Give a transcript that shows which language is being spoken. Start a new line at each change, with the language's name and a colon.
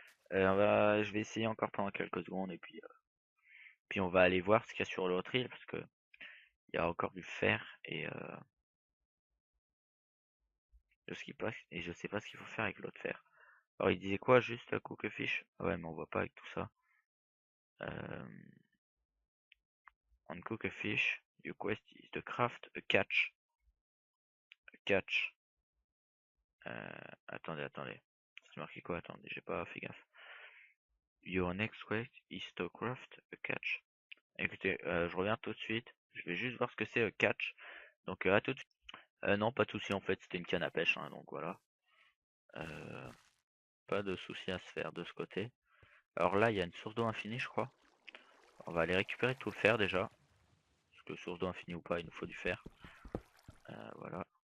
French: Je vais essayer encore pendant quelques secondes et puis on va aller voir ce qu'il y a sur l'autre île parce que il y a encore du fer et de ce qui passe et je sais pas ce qu'il faut faire avec l'autre fer. Alors il disait quoi juste
English: cook a fish?
French: Ah ouais mais on voit pas avec tout ça.
English: Euh, on cook a fish, your quest is to craft a catch.
French: A catch. Attendez. C'est marqué quoi? Attendez, j'ai pas fait gaffe.
English: Your next quest is to craft a catch.
French: Écoutez, je reviens tout de suite. Je vais juste voir ce que c'est catch. Donc à tout de suite. Non, pas de souci en fait, c'était une canne à pêche, hein, donc voilà. Pas de souci à se faire de ce côté. Alors là, il y a une source d'eau infinie, je crois. On va aller récupérer tout le fer déjà. Parce que source d'eau infinie ou pas, il nous faut du fer. Voilà.